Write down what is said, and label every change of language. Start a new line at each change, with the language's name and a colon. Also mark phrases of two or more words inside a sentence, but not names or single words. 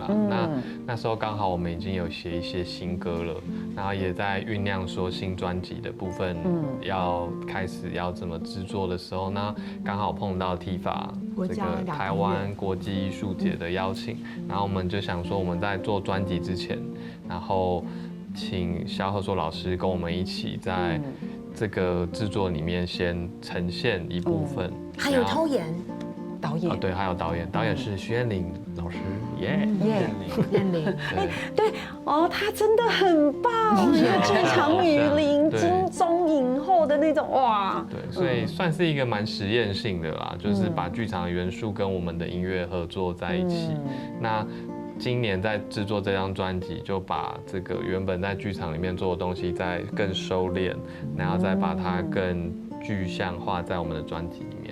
Chinese: 那時候剛好我們已經有寫一些新歌了，然後也在醞釀說新專輯的部分要開始要怎麼製作的時候，那剛好碰到 TIFA 這個台灣國際藝術節的邀請，然後我們就想說我們在做專輯之前，然後請蕭賀碩老師跟我們一起在這個製作裡面先呈現一部分，還有偷演。導演對，還有導演，導演是徐彥霖老師。耶！耶，燕玲，对哦，他真的很棒，因为剧场女伶对金钟影后的那种哇，对，所以算是一个蛮实验性的啦，就是把剧场元素跟我们的音乐合作在一起。那今年在制作这张专辑，就把这个原本在剧场里面做的东西再更收敛，然后再把它更具象化在我们的专辑里面。